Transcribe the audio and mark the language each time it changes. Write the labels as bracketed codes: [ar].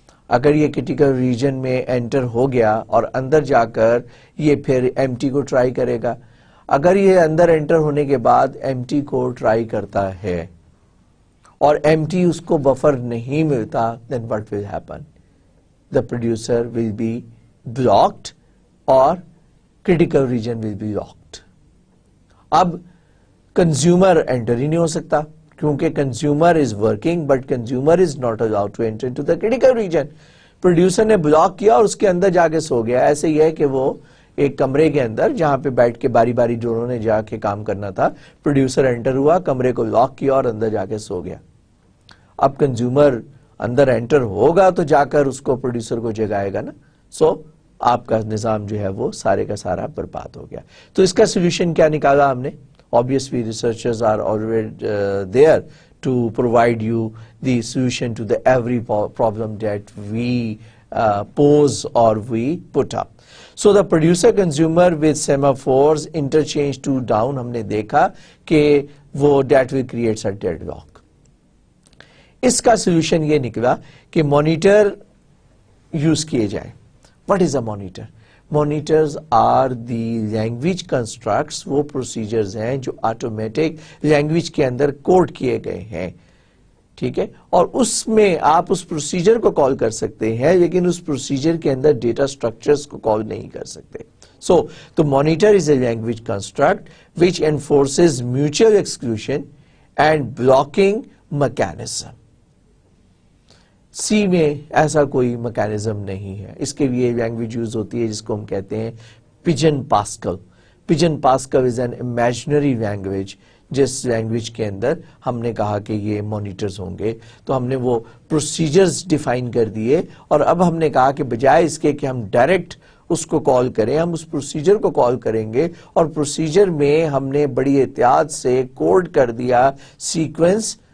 [ur] اگر یہ critical region میں انٹر ہو گیا اور اندر جا کر یہ پھر empty کو ٹرائی کرے گا. اگر یہ اندر انٹر ہونے کے بعد empty کو ٹرائی کرتا ہے اور empty اس کو بفر نہیں ملتا, [en] then what will happen? The producer will be blocked اور critical region will be locked. اب consumer enter [ur] ہی نہیں ہو سکتا کیونکہ [en] consumer is working but consumer is not allowed to enter into the critical region. [ur] Producer نے block کیا اور اس کے اندر جا کے سو گیا. ایسے ہی ہے کہ وہ ایک کمرے کے اندر جہاں پہ بیٹھ کے باری باری دونوں نے جا کے کام کرنا تھا, پروڈیوسر انٹر ہوا, کمرے کو لاک کیا اور اندر جا کے سو گیا. اب کنزیومر اندر انٹر ہوگا تو جا کر اس کو پروڈیوسر کو جگائے گا نا. سو آپ کا نظام جو ہے وہ سارے کا سارا برباد ہو گیا. تو اس کا سولوشن کیا نکالا ہم نے؟ [en] Obviously researchers are already there to provide you the solution to the every problem that we pose or we put up. So the producer consumer with semaphores interchange two down, [ur] ہم نے دیکھا کہ وہ [en] that will create a deadlock. [ur] اس کا solution یہ نکلا کہ monitor use کیے جائیں. [en] What is a monitor? Monitors are the language constructs, [ur] وہ procedures ہیں جو آٹومیٹک لینگویج کے اندر کوڈ کیے گئے ہیں. ٹھیک ہے, اور اس میں آپ اس پروسیجر کو کال کر سکتے ہیں لیکن اس پروسیجر کے اندر ڈیٹا سٹرکچرز کو کال نہیں کر سکتے. [en] So the monitor is a language construct which enforces mutual exclusion and blocking mechanism. [ur] سی میں ایسا کوئی میکانزم نہیں ہے. اس کے لیے لینگویج یوز ہوتی ہے جس کو ہم کہتے ہیں pigeon Pascal. Pigeon Pascal [en] is an imaginary language [ur] جس لینگویج کے اندر ہم نے کہا کہ یہ مانیٹرز ہوں گے، تو ہم نے وہ پروسیجرز ڈیفائن کر دیے، اور اب ہم نے کہا کہ بجائے اس کے کہ ہم ڈائریکٹ اس کو کال کریں، ہم اس پروسیجر کو کال کریں گے، اور پروسیجر میں ہم نے بڑی احتیاط سے کوڈ کر دیا سیکوینس.